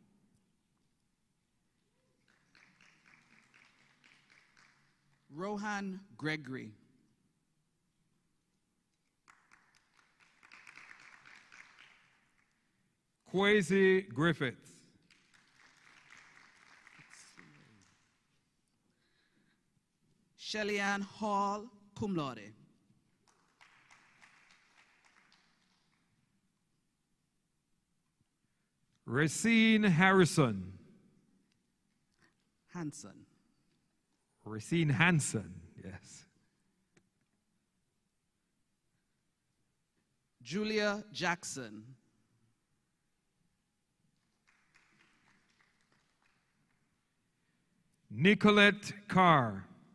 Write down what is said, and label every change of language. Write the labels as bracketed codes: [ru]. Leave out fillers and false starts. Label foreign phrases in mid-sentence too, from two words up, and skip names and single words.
[en] Rohan Gregory. Kwesi Griffiths. Shellyanne Hall, [la] cum laude. [en] Racine Harrison. Hanson. Racine Hanson, yes. Julia Jackson. Nicolette Carr.